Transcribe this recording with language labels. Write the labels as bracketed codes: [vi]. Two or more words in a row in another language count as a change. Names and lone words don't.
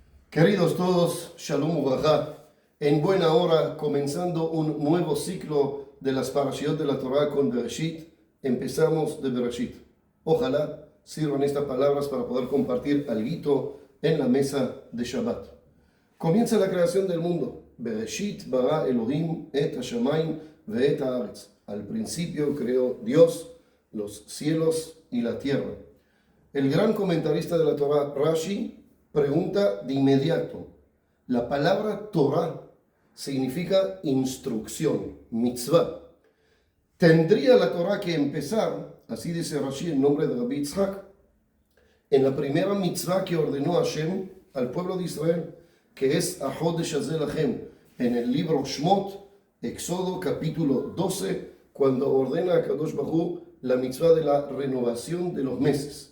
[es] Queridos todos, [he] שלום וברכה, [es] en buena hora, comenzando un nuevo ciclo de las parashiot de la Torah con Bereshit, empezamos de Bereshit. Ojalá sirvan estas palabras para poder compartir algo en la mesa de Shabbat. Comienza la creación del mundo. [he] בראשית ברא אלהים את השמים ואת הארץ. [es] Al principio creó Dios los cielos y la tierra. El gran comentarista de la Torah, Rashi, pregunta de inmediato. La palabra Torah significa instrucción, mitzvah. Tendría la Torah que empezar, así dice Rashi en nombre de Rabbi Yitzhak, en la primera mitzvah que ordenó Hashem al pueblo de Israel, que es [he] החודש הזה לכם, [es] en el libro Shmot, Éxodo capítulo 12, cuando ordena a Kadosh Baruj Hu la mitzvah de la renovación de los meses.